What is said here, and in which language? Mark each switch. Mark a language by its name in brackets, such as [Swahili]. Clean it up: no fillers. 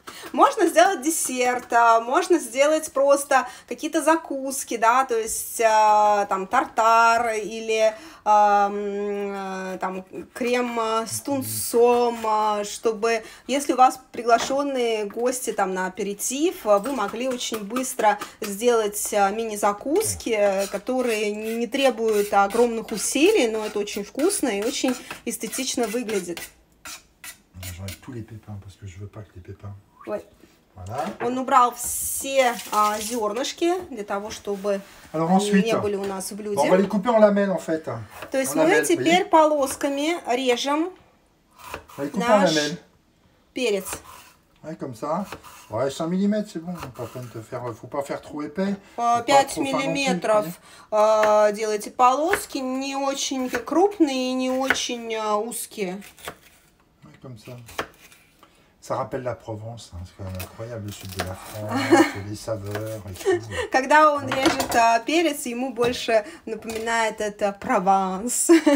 [Russian] Можно сделать десерт, можно сделать просто какие-то закуски, да, то есть там тартар или там крем с тунцом, чтобы, если у вас приглашенные гости там на аперитив, вы могли очень быстро сделать мини-закуски, которые не требуют огромных усилий, но это очень вкусно и очень эстетично выглядит. [French] J'enlève tous les pépins parce que je veux pas que les pépins. Ouais. Voilà. [Russian] Он убрал все зернышки для того, чтобы они не были у нас в блюде. [French] On va les couper en lamelles en fait. [Russian] То есть мы теперь полосками режем наш перец. [French] Ouais, comme ça. Ouais, 5 mm, c'est bon. Pas peine de faire, faut pas faire trop épais. [Russian] 5 миллиметров делайте полоски, не очень крупные и не очень узкие. [French] Ouais, comme ça. Ça rappelle la Provence, hein, c'est quand même incroyable, le sud de la France, les saveurs et tout. [Russian] Когда он режет перец, ему больше напоминает это Прованс.